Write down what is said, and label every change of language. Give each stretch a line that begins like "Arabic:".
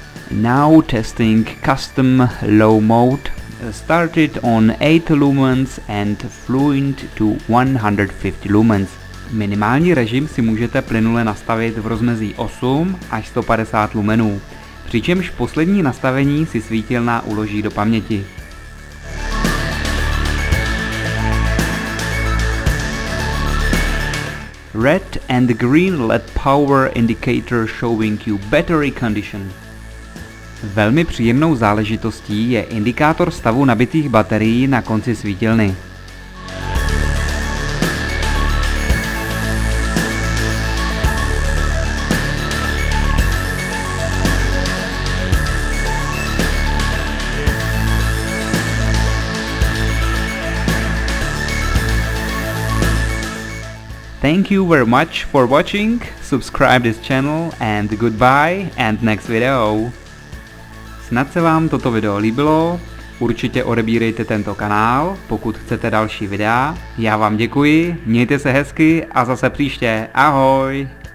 English: Now testing custom low mode, started on 8 lumens and fluent to 150 lumens.
Czech: Minimální režim si můžete plynule nastavit v rozmezí 8 až 150 lumenů, přičemž poslední nastavení si svítilna uloží do paměti.
English: Red and green LED power indicator showing you battery condition.
Czech: Velmi příjemnou záležitostí je indikátor stavu nabitých baterií na konci svítilny.
English: Thank you very much for watching, subscribe this channel and goodbye and next video.
Czech: Snad se vám toto video líbilo, určitě odebírejte tento kanál, pokud chcete další videa. Já vám děkuji, mějte se hezky a zase příště, ahoj!